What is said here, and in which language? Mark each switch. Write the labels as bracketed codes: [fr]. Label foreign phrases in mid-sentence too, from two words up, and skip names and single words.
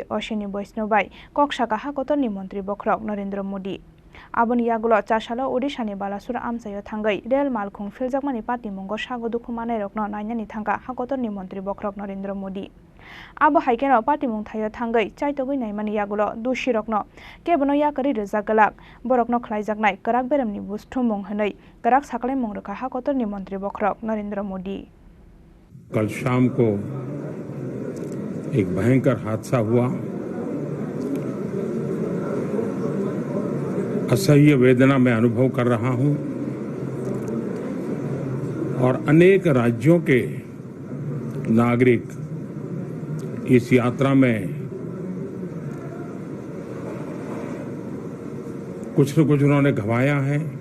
[trp] अश्विनी वैष्णवबाई कक्साका हाकतनि मंत्री बख्रक नरेंद्र मोदी आबनि यागुलो चाशालो ओडिशानि बालासुर आमसायो थांगै रेल मालखुं फिलजाकमानि पार्टी मुंगो सागो दुखुमानाय रखनो नायनानि थांगा हाकतनि मंत्री बख्रक नरेंद्र मोदी आबो हाइकेनो पार्टी मुं थायो थांगै चाइतोगै नायमानि यागुलो दुषि रखनो केबनो याकरि रजागलाक बरकनो खलाइजाकनाय गराक बेरेमनि बुस्थु मुं हनै गराक साकले मुं रोखा हाकतनि मंत्री बख्रक नरेंद्र मोदी। [hi] कल शाम को एक भयंकर हादसा हुआ। असह्य वेदना मैं अनुभव कर रहा हूं और अनेक राज्यों के नागरिक इस यात्रा में कुछ न कुछ उन्होंने गंवाया है।